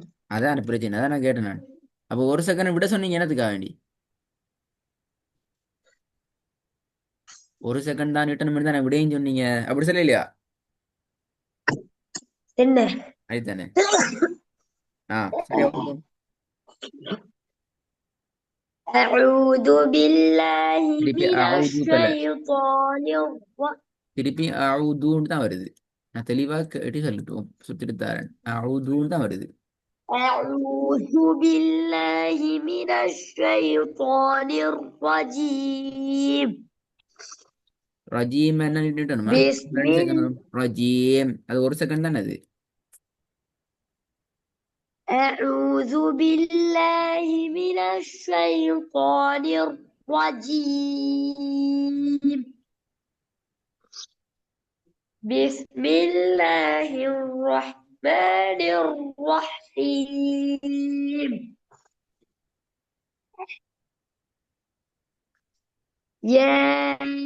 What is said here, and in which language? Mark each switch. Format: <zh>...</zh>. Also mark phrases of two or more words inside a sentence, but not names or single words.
<ta>அதான் பிரச்சனை. அதான் நான் கேட்டேன் நான். அப்போ ஒரு செகண்ட் விட சொன்னீங்க என்னத்துக்காக வேண்டி? ஒரு செகண்ட் தான் நீட்டணும் தானே விடையும் சொன்னீங்க. அப்படி சொல்லலையா? என்ன? அதுதானே. சரியா போகும்.</ta> <ar>أعوذ بالله</ar> <ta>திருப்பி</ta> <ar>من</ar> <ta>அவுது தல.</ta> <ar>الشيطان</ar> <ta>திருப்பி அவுதுன்னு தான் வருது. நான் தெளிவாக கேட்டு சொல்லட்டும் சுத்திட்டு தாரேன். அவுதுன்னு தான் வருது.</ta> <ar>أعوذ بالله من الشيطان الرجيم</ar> <ta>ரஜீம் என்ன நின்றுட்டணுமா?</ta> <ar>بسم</ar> <ta>2 செகண்ட் வரும். ரஜீம் அது 1 செகண்ட் தானே அது.</ta> <ar>أعوذ بالله من الشيطان الرجيم بسم الله الرحمن الرحيم يا</ar>